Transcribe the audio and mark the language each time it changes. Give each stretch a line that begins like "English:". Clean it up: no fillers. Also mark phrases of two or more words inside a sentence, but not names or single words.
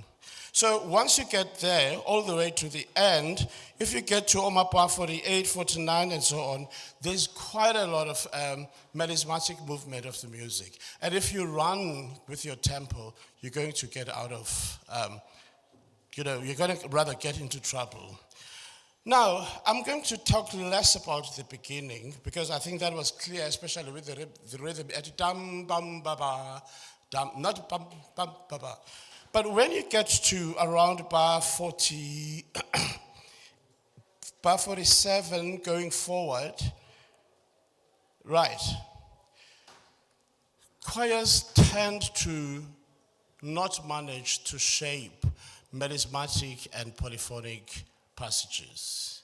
English: So once you get there, all the way to the end, if you get to Omapa 48, 49, and so on, there's quite a lot of melismatic movement of the music. And if you run with your tempo, you're going to get out of, you're going to rather get into trouble. Now, I'm going to talk less about the beginning, because I think that was clear, especially with the rhythm, at dum, bum, ba, ba, dum, not bum, bum, ba, ba. But when you get to around bar 40, bar 47 going forward, right, choirs tend to not manage to shape melismatic and polyphonic passages.